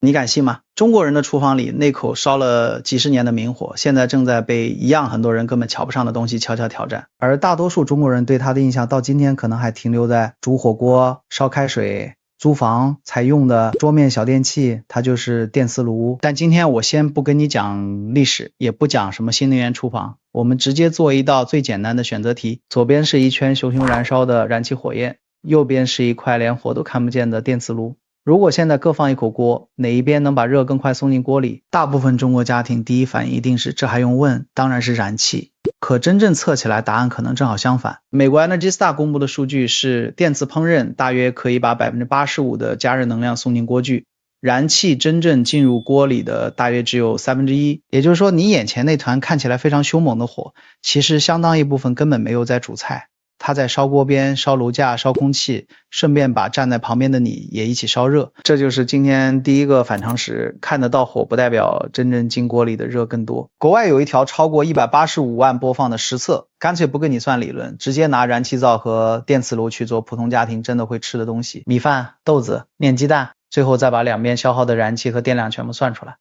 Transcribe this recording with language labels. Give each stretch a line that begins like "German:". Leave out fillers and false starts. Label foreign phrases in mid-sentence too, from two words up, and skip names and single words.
Chinese: 你敢信嗎？中國人的廚房裡那口燒了幾十年的明火，現在正在被一樣很多人根本瞧不上的東西悄悄挑戰。而大多数中国人对它的印象到今天可能還停留在煮火鍋、燒開水、租房才用的桌面小電器，它就是電磁爐。但今天我先不跟你講歷史，也不講什麼新能源廚房，我們直接做一道最簡單的選擇題。左邊是一圈熊熊燃燒的燃气火焰，右邊是一塊連火都看不見的電磁爐。如果現在各放一口鍋，哪一邊能把熱更快送進鍋裡？大部分中國家庭第一反应一定是这還用問，當然是燃气。可真正測起來答案可能正好相反。美國 Energy Star 公布的数据是电磁烹飪大約可以把 85% 的加热能量送进锅具，燃气真正進入鍋裡的大約只有1/3，也就是说你眼前那团看起來非常凶猛的火，其實相当一部分根本没有在煮菜。它在燒鍋邊、燒爐架、燒空氣，順便把站在旁邊的你也一起燒熱。這就是今天第一個反常識，看得到火不代表真正進鍋裡的熱更多。國外有一條超過185萬播放的實測，乾脆不跟你算理論，直接拿燃氣灶和電磁爐去做普通家庭真的會吃的東西，米飯、豆子、煉雞蛋，最後再把兩邊消耗的燃气和電量全部算出來。